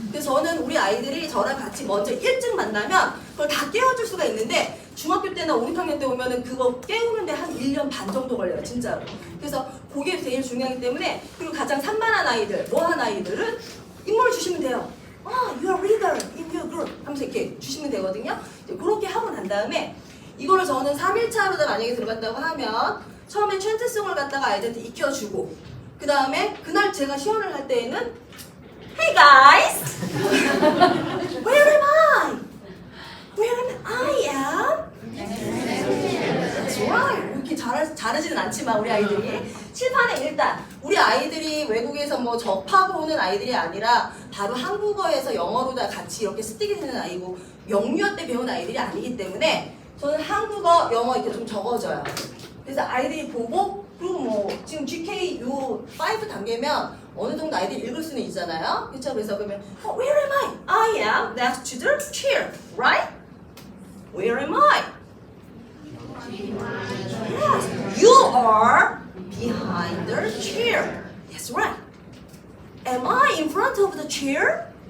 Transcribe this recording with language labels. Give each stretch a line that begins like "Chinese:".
Korean: 그래서 저는 우리 아이들이 저랑 같이 먼저 일찍 만나면 그걸 다 깨워줄 수가 있는데 중학교 때나 5, 6학년 때 오면은 그거 깨우는데 한 1년 반 정도 걸려요. 진짜로. 그래서 그게 제일 중요하기 때문에 그리고 가장 산만한 아이들, 뭐한 아이들은 인물을 주시면 돼요.
English: You are leader in your group
Korean: 하면서 이렇게 주시면 되거든요. 이제 그렇게 하고 난 다음에 이거를 저는 3일차로 만약에 들어간다고 하면 처음에 챈트송을 갖다가 아이들한테 익혀주고 그 다음에 그날 제가 시연을 할 때에는
English: Hey guys! Where am I? I am? That's right.
Korean: 이렇게 잘하지는 않지만 우리 아이들이 칠판에 일단 우리 아이들이 외국에서 뭐 접하고 오는 아이들이 아니라 바로 한국어에서 영어로 다 같이 이렇게 습득이 되는 아이고 영유아 때 배운 아이들이 아니기 때문에 저는 한국어, 영어 이렇게 좀 적어줘요. 그래서 아이들이 보고 그리고 뭐 지금 GK 요 5 단계면 어느 정도 아이들이 읽을 수는 있잖아요. 그렇죠?
English: 그래서 그러면 Where am I? I am next to the chair, right? Where am I? Yes, you are behind the chair. That's right. Am I in front of the chair?